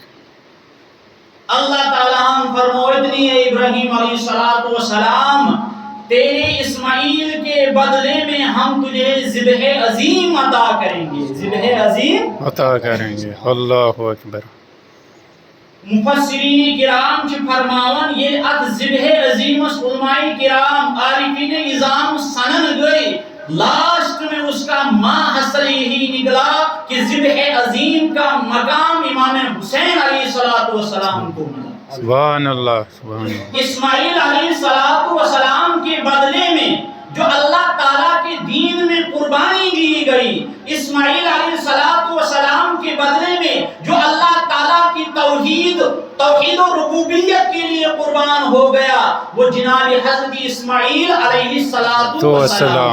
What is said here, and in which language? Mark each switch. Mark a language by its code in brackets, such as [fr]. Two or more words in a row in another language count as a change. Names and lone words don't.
[ur] اللہ تعالیٰ فرمائے اے ابراہیم علیہ السلام, تیرے اسماعیل کے بدلے میں ہم تجھے ذبح عظیم عطا کریں گے. ذبح عظیم عطا کریں گے. [ar] اللہ اکبر. [ks] مفسرین کرام چھ فرماون یہ ات ذبح عظیم علماء کرام عارفین اعظام سنن گئی, [ur] لاسٹ میں اس کا ماں حاصل یہی نکلا کہ ذبح عظیم کا مقام امام حسین علیہ السلام کو ملا. [ar] سبحان اللہ. سبحان اللہ. [ur] اسماعیل علیہ السلام کے بدلے میں جو اللہ تعالیٰ کے دین میں قربانی دی گئی, اسماعیل علیہ السلام کے بدلے میں جو اللہ تعالیٰ کی توحید و ربوبیت کے لیے قربان ہو گیا, وہ جناب حضرت اسماعیل علیہ السلام.